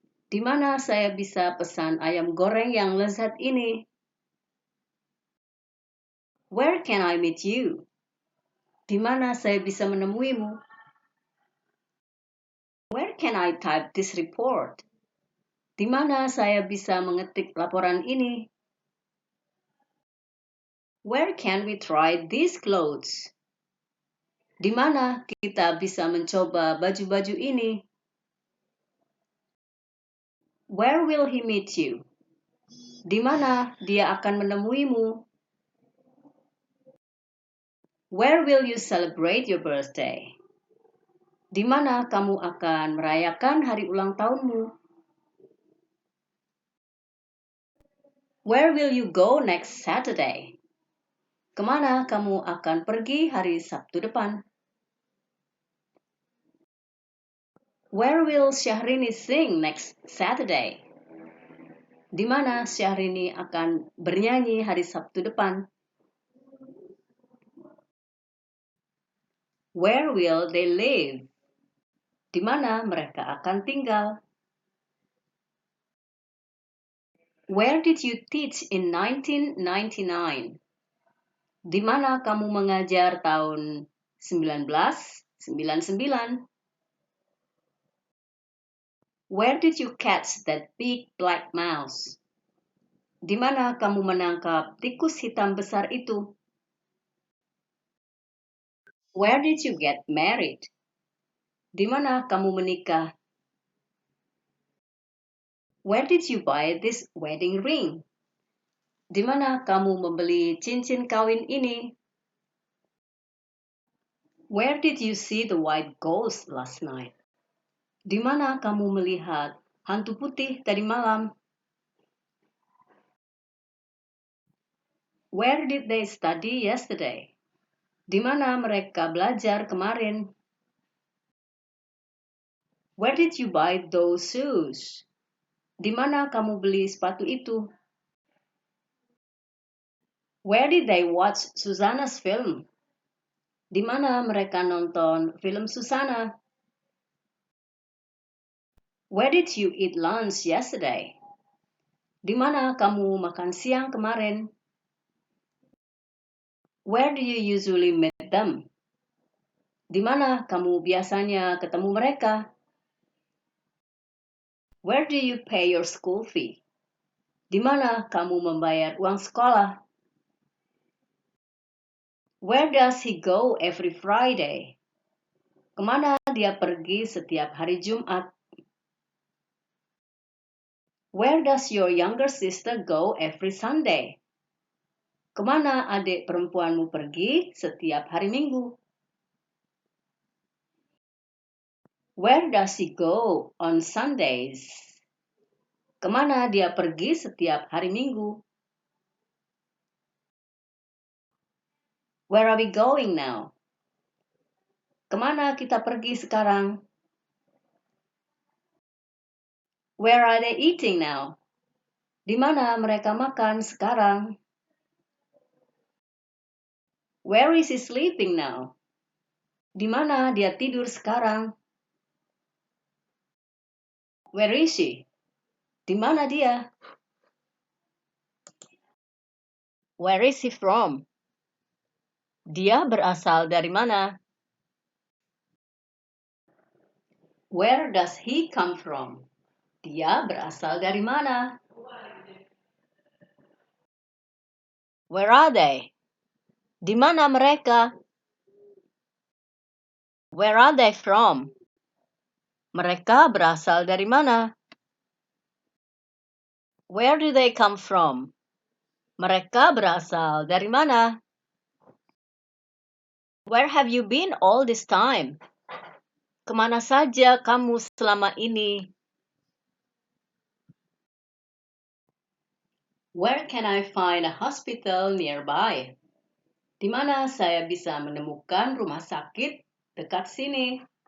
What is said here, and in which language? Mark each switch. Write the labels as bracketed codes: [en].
[id] Di mana saya bisa pesan ayam goreng yang lezat ini? [en] Where can I meet you? [id] Di mana saya bisa menemuimu? [en] Where can I type this report? [id] Di mana saya bisa mengetik laporan ini? [en] Where can we try these clothes? [id] Di mana kita bisa mencoba baju-baju ini? [en] Where will he meet you? [id] Di mana dia akan menemuimu? [en] Where will you celebrate your birthday? [id] Di mana kamu akan merayakan hari ulang tahunmu? [en] Where will you go next Saturday? [id] Kemana kamu akan pergi hari Sabtu depan? [en] Where will Syahrini sing next Saturday? [id] Di mana Syahrini akan bernyanyi hari Sabtu depan? [en] Where will they live? [id] Di mana mereka akan tinggal? [en] Where did you teach in 1999? [id] Di mana kamu mengajar tahun 1999? [en] Where did you catch that big black mouse? [id] Di mana kamu menangkap tikus hitam besar itu? [en] Where did you get married? [id] Di mana kamu menikah? [en] Where did you buy this wedding ring? [id] Di mana kamu membeli cincin kawin ini? [en] Where did you see the white ghost last night? [id] Di mana kamu melihat hantu putih tadi malam? [en] Where did they study yesterday? [id] Di mana mereka belajar kemarin? [en] Where did you buy those shoes? [id] Di mana kamu beli sepatu itu? [en] Where did they watch Susanna's film? [id] Di mana mereka nonton film Susana? [en] Where did you eat lunch yesterday? [id] Di mana kamu makan siang kemarin? [en] Where do you usually meet them? [id] Di mana kamu biasanya ketemu mereka? [en] Where do you pay your school fee? [id] Di mana kamu membayar uang sekolah? [en] Where does he go every Friday? [id] Kemana dia pergi setiap hari Jumat? [en] Where does your younger sister go every Sunday? [id] Kemana adik perempuanmu pergi setiap hari Minggu? [en] Where does he go on Sundays? [id] Kemana dia pergi setiap hari Minggu? [en] Where are we going now? [id] Kemana kita pergi sekarang? [en] Where are they eating now? [id] Di mana mereka makan sekarang? [en] Where is he sleeping now? [id] Di mana dia tidur sekarang? [en] Where is she? [id] Di mana dia? [en] Where is he from? [id] Dia berasal dari mana? [en] Where does he come from? [id] Dia berasal dari mana? [en] Where are they? [id] Di mana mereka? [en] Where are they from? [id] Mereka berasal dari mana? [en] Where do they come from? [id] Mereka berasal dari mana? [en] Where have you been all this time? [id] Kemana saja kamu selama ini? [en] Where can I find a hospital nearby? [id] Di mana saya bisa menemukan rumah sakit dekat sini?